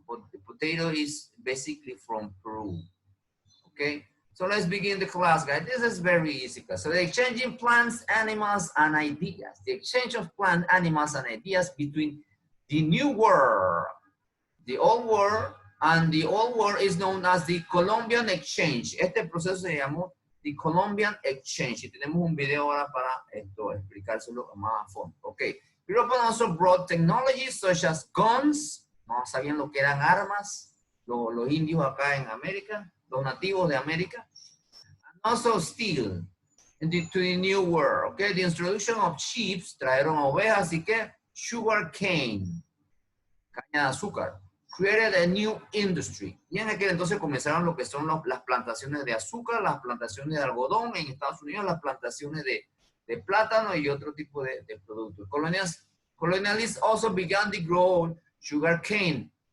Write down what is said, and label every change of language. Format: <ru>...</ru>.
<en>But the potato is basically from Peru. Okay, so let's begin the class, guys. This is very easy. So the exchanging plants, animals, and ideas. The exchange of plant, animals, and ideas between the new world, the old world, and the old world is known as the Columbian Exchange.</en> <es>Este proceso se llamó the Columbian Exchange. Y tenemos un video ahora para esto, explicárselo más a fondo.</es> <en>Okay. Europe also brought technologies such as guns.</en> <es>No sabían lo que eran armas. Los indios acá en América, los nativos de América.</es> <en>And also steel to the new world. Okay. The introduction of sheep,</en> <es>trajeron ovejas y que</es> <en>sugar cane,</en> <es>caña de azúcar.</es> <en>Created a new industry.</en> <es>Y en aquel entonces comenzaron lo que son las plantaciones de azúcar, las plantaciones de algodón en Estados Unidos, las plantaciones de plátano y otro tipo de productos.</es> <en>Colonialists also began to grow sugar cane.</en>